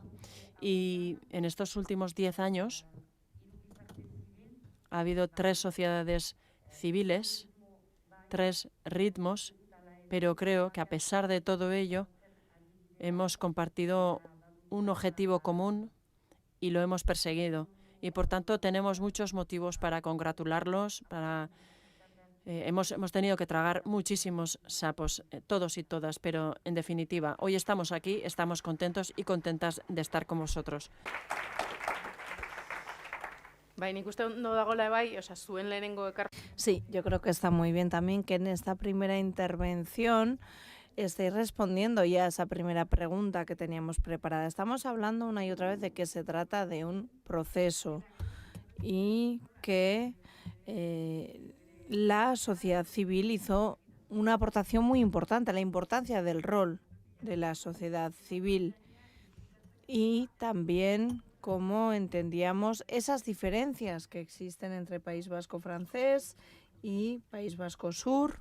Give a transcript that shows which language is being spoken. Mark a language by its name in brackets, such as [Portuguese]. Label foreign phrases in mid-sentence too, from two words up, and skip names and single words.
[Spanish] Y en estos últimos 10 años ha habido 3 sociedades civiles, 3 ritmos, pero creo que a pesar de todo ello hemos compartido un objetivo común y lo hemos perseguido. Y por tanto tenemos muchos motivos para congratularlos, hemos tenido que tragar muchísimos sapos, todos y todas, pero en definitiva, hoy estamos aquí, estamos contentos y contentas de estar con vosotros. [Basque] Bai, nik uste ondo dagoela bai, zuen lehenengo [Spanish] Sí, yo creo que está muy bien también que en esta primera intervención estáis respondiendo ya a esa primera pregunta que teníamos preparada. Estamos hablando una y otra vez de que se trata de un proceso y que la sociedad civil hizo una aportación muy importante, la importancia del rol de la sociedad civil y también cómo entendíamos esas diferencias que existen entre País Vasco francés y País Vasco Sur.